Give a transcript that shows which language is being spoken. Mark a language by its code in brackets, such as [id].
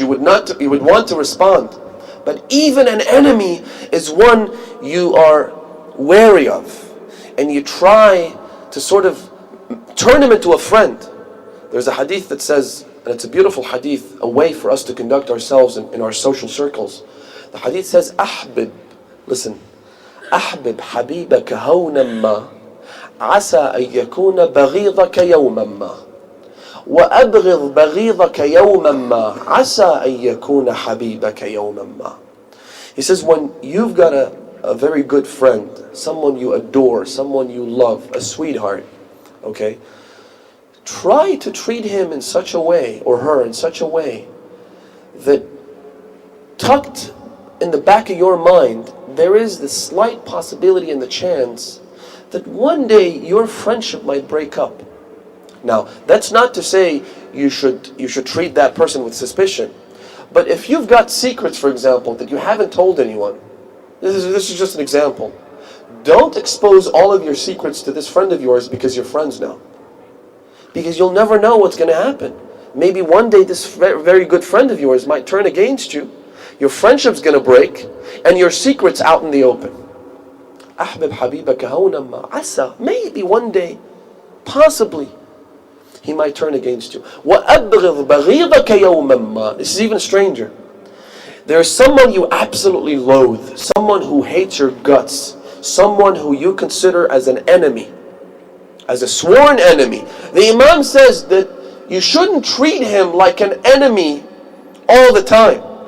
[en] You would want to respond. But even an enemy is one you are wary of, and you try to sort of turn him into a friend. There's a hadith that says, and it's a beautiful hadith, a way for us to conduct ourselves in our social circles. The hadith says, [ar] أحبب, [en] listen, [ar] أحبب حبيبك هونا ما عسى أن يكون بغيضك يوما ما وأبغض بغيضك يوما ما عسى أن يكون حبيبك يوما ما. [en] He says, when you've got a very good friend, someone you adore, someone you love, a sweetheart, okay, try to treat him in such a way, or her in such a way, that tucked in the back of your mind, there is the slight possibility and the chance that one day your friendship might break up. Now, that's not to say you should treat that person with suspicion. But if you've got secrets, for example, that you haven't told anyone, this is just an example. Don't expose all of your secrets to this friend of yours because you're friends now. Because you'll never know what's going to happen. Maybe one day this very good friend of yours might turn against you. Your friendship's going to break, and your secret's out in the open. [ar] أحبب حبيبك هونا ما عسى. [en] Maybe one day, possibly, he might turn against you. [ar] وَأَبْغِضْ بَغِيضَكَ يَوْمًا مَا. [en] This is even stranger. There's someone you absolutely loathe, someone who hates your guts, someone who you consider as an enemy, as a sworn enemy. The Imam says that you shouldn't treat him like an enemy all the time.